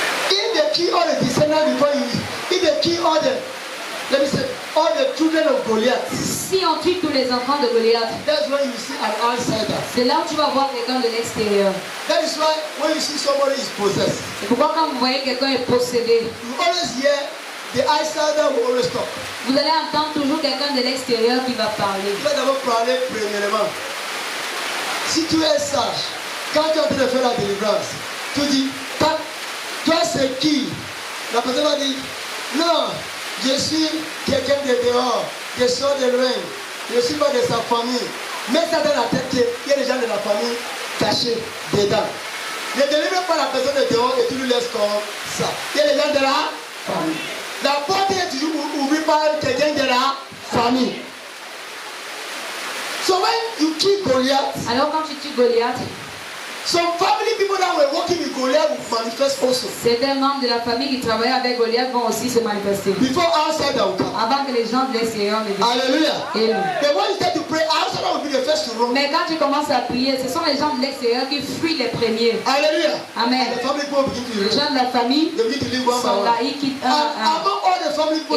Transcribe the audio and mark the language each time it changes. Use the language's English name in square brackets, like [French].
[English] if they kill all the descendants before you, if they kill all the, let me say, all the children of Goliath, [French] Si on tue tous les enfants de Goliath, [English] that's when you see an outsider. [French] c'est là où tu vas voir quelqu'un de l'extérieur. [English] That is why when you see somebody is possessed, [French] C'est pourquoi quand vous voyez quelqu'un est possédé, [English] you always hear the outsider will always talk. [French] vous allez entendre toujours quelqu'un de l'extérieur qui va parler. Tu vas d'abord parler premièrement. Si tu es sage, quand tu es en train de faire la délivrance, tu dis, toi c'est qui? La personne va dire, non, je suis quelqu'un de dehors, je sors de loin, je ne suis pas de sa famille. Mets ça dans la tête qu'il y a des gens de la famille cachés dedans. Ne délivre pas la personne de dehors et tu lui laisses comme ça. Il y a des gens de la famille. La porte est toujours ouverte par quelqu'un de la famille. [English] So when you kill Goliath, [French] Alors quand tu tues Goliath, [English] some family people that were working with Goliath will manifest also. [French] certains membres de la famille qui travaillaient avec Goliath vont aussi se manifester. [English] Before outsider will come. [French] Avant que les gens de l'extérieur ne viennent. [English] Hallelujah. Amen. But when you start to pray, outsider will the first to run. [French] Mais quand tu commences à prier, ce sont les gens de l'extérieur qui fuient les premiers. [English] Hallelujah. Amen. And the family people begin to [French] Les gens de la famille [English] they begin to live one by [French] sont là, [English] one. [French] ils quittent [English] And [French] un à un. [English] among all the family people